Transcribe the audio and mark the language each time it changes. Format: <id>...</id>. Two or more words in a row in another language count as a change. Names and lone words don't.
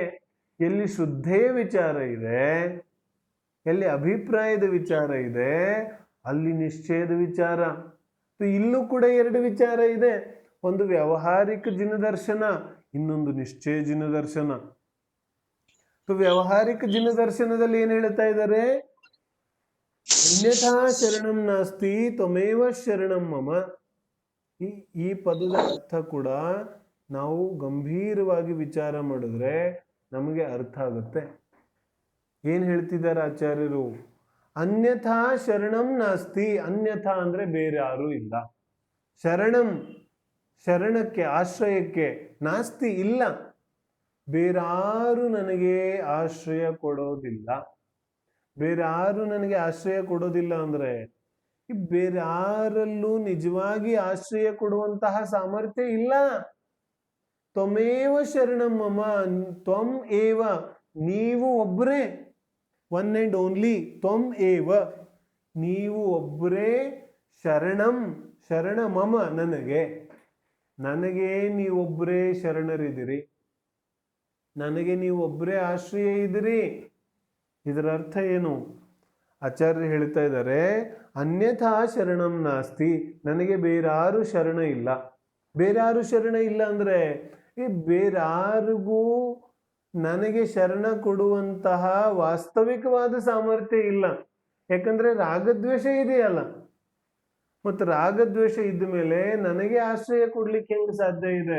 <kn>ಎಲ್ಲಿ ಶುದ್ಧೆಯ ವಿಚಾರ ಇದೆ, ಎಲ್ಲಿ ಅಭಿಪ್ರಾಯದ ವಿಚಾರ ಇದೆ, ಅಲ್ಲಿ ನಿಶ್ಚಯದ ವಿಚಾರ. ಇಲ್ಲೂ ಕೂಡ ಎರಡು ವಿಚಾರ ಇದೆ, ಒಂದು ವ್ಯಾವಹಾರಿಕ ಜಿನದರ್ಶನ, ಇನ್ನೊಂದು ನಿಶ್ಚಯ ಜಿನದರ್ಶನ. ವ್ಯಾವಹಾರಿಕ ಜಿನದರ್ಶನದಲ್ಲಿ ಏನ್ ಹೇಳ್ತಾ ಇದ್ದಾರೆ?</kn> <sa>ಅನ್ಯಥಾ ಶರಣಂ ನಾಸ್ತಿ ತ್ವಮೇವ ಶರಣಂ ಮಮ.</sa> <kn>ಈ ಪದದ ಅರ್ಥ ಕೂಡ ನಾವು ಗಂಭೀರವಾಗಿ ವಿಚಾರ ಮಾಡಿದ್ರೆ ನಮಗೆ ಅರ್ಥ ಆಗುತ್ತೆ. ಏನ್ ಹೇಳ್ತಿದ್ದಾರೆ ಆಚಾರ್ಯರು?</kn> <sa>ಅನ್ಯಥಾ ಶರಣಂ ನಾಸ್ತಿ.</sa> <kn>ಅನ್ಯಥಾ ಅಂದ್ರೆ ಬೇರೆ ಯಾರು ಇಲ್ಲ. ಶರಣಕ್ಕೆ, ಆಶ್ರಯಕ್ಕೆ, ನಾಸ್ತಿ ಇಲ್ಲ, ಬೇರಾರು ನನಗೆ ಆಶ್ರಯ ಕೊಡೋದಿಲ್ಲ. ಬೇರಾರು ನನಗೆ ಆಶ್ರಯ ಕೊಡೋದಿಲ್ಲ ಅಂದ್ರೆ ಬೇರಾರಲ್ಲೂ ನಿಜವಾಗಿ ಆಶ್ರಯ ಕೊಡುವಂತಹ ಸಾಮರ್ಥ್ಯ ಇಲ್ಲ.</kn> <sa>ತ್ವಮೇವ ಶರಣಂ ಮಮ. ತ್ವಂ ಏವ,</sa> <kn>ನೀವು ಒಬ್ಬರೇ,</kn> <en>one and only.</en> <sa>ತ್ವಂ ಏವ,</sa> <kn>ನೀವು ಒಬ್ಬರೇ ಶರಣಂ ಶರಣ ಮಮ ನನಗೆ ನೀವೊಬ್ಬರೇ ಶರಣರಿದ್ದೀರಿ, ನನಗೆ ನೀವೊಬ್ಬರೇ ಆಶ್ರಯ ಇದ್ದೀರಿ. ಇದರ ಅರ್ಥ ಏನು? ಆಚಾರ್ಯರು ಹೇಳ್ತಾ ಇದ್ದಾರೆ,</kn> <sa>ಅನ್ಯಥಾ ಶರಣಂ ನಾಸ್ತಿ,</sa> <kn>ನನಗೆ ಬೇರಾರು ಶರಣ ಇಲ್ಲ. ಬೇರಾರು ಶರಣ ಇಲ್ಲ ಅಂದ್ರೆ ಈ ಬೇರಾರಿಗೂ ನನಗೆ ಶರಣ ಕೊಡುವಂತಹ ವಾಸ್ತವಿಕವಾದ ಸಾಮರ್ಥ್ಯ ಇಲ್ಲ. ಯಾಕಂದ್ರೆ ರಾಗದ್ವೇಷ ಇದೆಯಲ್ಲ, ಮತ್ತು ರಾಗದ್ವೇಷ ಇದ್ದ ಮೇಲೆ ನನಗೆ ಆಶ್ರಯ ಕೊಡ್ಲಿಕ್ಕೆ ಹೆಂಗೆ ಸಾಧ್ಯ ಇದೆ?</kn>